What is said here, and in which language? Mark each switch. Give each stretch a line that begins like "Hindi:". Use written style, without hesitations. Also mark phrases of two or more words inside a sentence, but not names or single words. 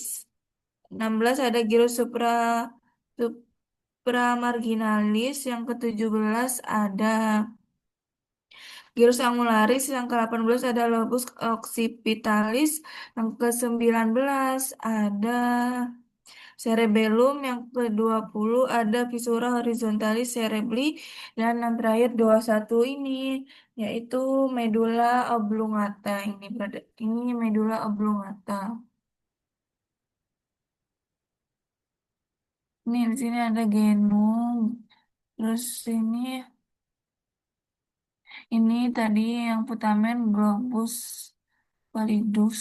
Indonesian: 16 ada
Latin: gyrus supramarginalis.
Indonesian: Yang ke-17 ada
Latin: gyrus angularis.
Indonesian: Yang ke-18 ada
Latin: lobus occipitalis.
Indonesian: Yang ke-19 ada cerebellum. Yang ke-20 ada
Latin: viscera horizontalis cerebri.
Indonesian: Dan yang terakhir 21 ini yaitu
Latin: medulla oblongata.
Indonesian: Ini
Latin: medulla oblongata.
Indonesian: Nih di sini ada genum. Terus ini tadi yang
Latin: putamen globus pallidus.